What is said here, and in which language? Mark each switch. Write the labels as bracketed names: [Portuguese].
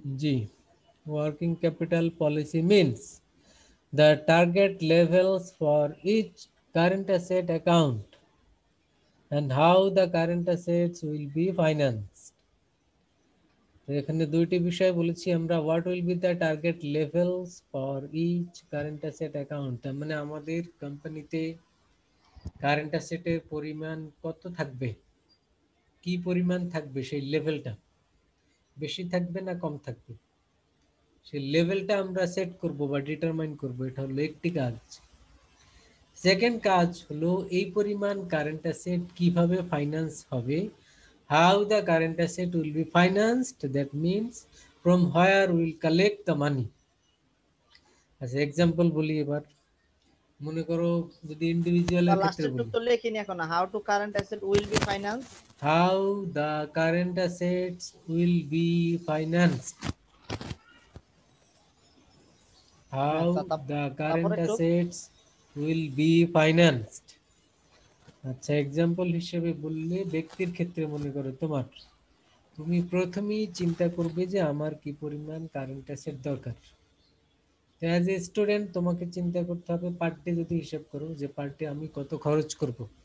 [English] জি, working capital policy means the target levels for each current asset account and how the current assets will be financed. [Bangla] তো এখানে দুইটি বিষয় বলেছি আমরা, [English] what will be the target levels for each current asset account, [Bangla] তার মানে আমাদের কোম্পানিতে কারেন্ট অ্যাসেটের পরিমাণ কত থাকবে, কি পরিমাণ থাকবে, সেই লেভেলটা বেশি থাকবে না কম থাকবে, সেই লেভেলটা আমরা সেট করব বা ডিটারমাইন করব। এটা হলো একটি কাজ। সেকেন্ড কাজ হলো এই পরিমাণ কারেন্ট অ্যাসেট কিভাবে ফাইন্যান্স হবে, [English] how the current asset will be financed, that means from where we will collect the money. [Bangla] আচ্ছা, এক্সাম্পল বলি এবার। মনে করো যদি ইন্ডিভিজুয়ালের ক্ষেত্রে বলি, তো লেখিনি এখন, [English] How to current asset will be finance, how the current assets will be financed, how the current assets will be financed. [Bangla] আচ্ছা, এক্সাম্পল হিসেবে বললে ব্যক্তির ক্ষেত্রে মনে করো তুমি প্রথমেই চিন্তা করবে যে আমার কি পরিমাণ কারেন্ট অ্যাসেট দরকার। [English] as a student [Bangla] তোমাকে চিন্তা করতে হবে পার ডে, যদি হিসাব করো যে পার ডে আমি কত খরচ করব।